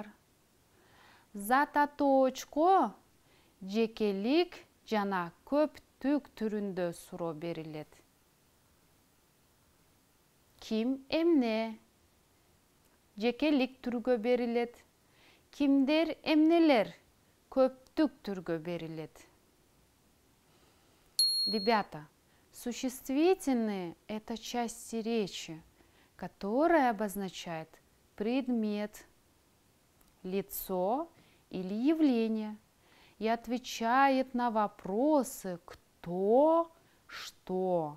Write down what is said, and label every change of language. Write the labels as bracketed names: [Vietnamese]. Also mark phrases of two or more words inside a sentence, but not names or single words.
[Kyrgyz] Зат атоочко жекелик жана көптүк түрүндө суроо берилет. Ким, эмне? Жекелик түргө берилет. Kimdir, эмнелер көптүк түргө берилет. [Russian] Ребята, существительные – это части речи, которая обозначает предмет, лицо или явление и отвечает на вопросы «кто?», «что?».